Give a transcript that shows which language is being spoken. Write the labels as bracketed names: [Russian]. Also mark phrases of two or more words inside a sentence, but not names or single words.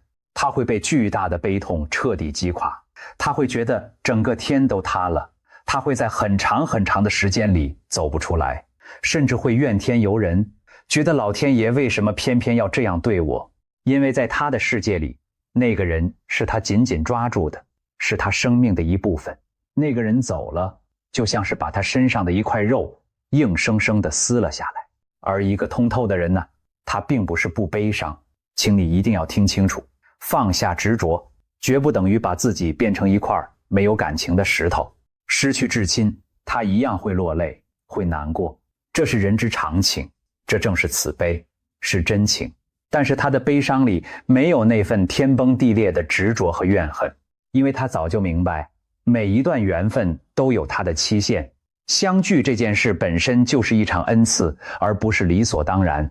[Chinese] 他會被巨大的悲痛徹底擊垮，他會覺得整個天都塌了，他會在很長很長的時間裡走不出來，甚至會怨天尤人，覺得老天爺為什麼偏偏要這樣對我？因為在他的世界裡，那個人是他緊緊抓住的，是他生命的一部分。那個人走了，就像是把他身上的一塊肉硬生生地撕了下來。而一個通透的人呢，他並不是不悲傷，請你一定要聽清楚，放下執着，絕不等於把自己變成一塊沒有感情的石頭。失去至親，他一樣會落淚，會難過，這是人之常情，這正是慈悲，是真情。但是他的悲傷裡沒有那份天崩地裂的執着和怨恨，因為他早就明白，每一段緣分都有它的期限，相聚這件事本身就是一場恩賜，而不是理所當然。